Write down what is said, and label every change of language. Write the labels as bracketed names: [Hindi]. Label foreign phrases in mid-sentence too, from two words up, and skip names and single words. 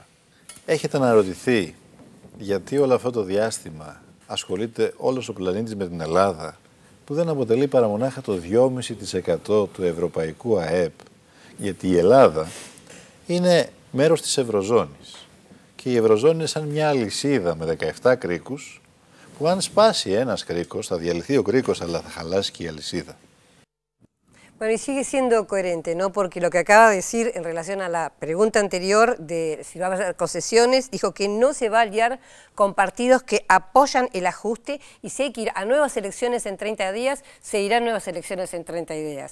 [Greek] Έχετε αναρωτηθεί γιατί όλο αυτό το διάστημα ασχολείται όλος ο πλανήτης με την Ελλάδα, που δεν αποτελεί παρά μονάχα το 2,5% του ευρωπαϊκού ΑΕΠ, γιατί η Ελλάδα είναι μέρος της Ευρωζώνης. Και η Ευρωζώνη είναι σαν μια αλυσίδα με 17 κρίκους, που αν σπάσει ένας κρίκος, θα διαλυθεί ο κρίκος, αλλά θα χαλάσει και η αλυσίδα. [Spanish] Bueno, y sigue siendo coherente, ¿no? Porque lo que acaba de decir en relación a la pregunta anterior de si va a haber concesiones, dijo que no se va a aliar con partidos que apoyan el ajuste y si hay que ir a nuevas elecciones en 30 días, se irán nuevas elecciones en 30 días.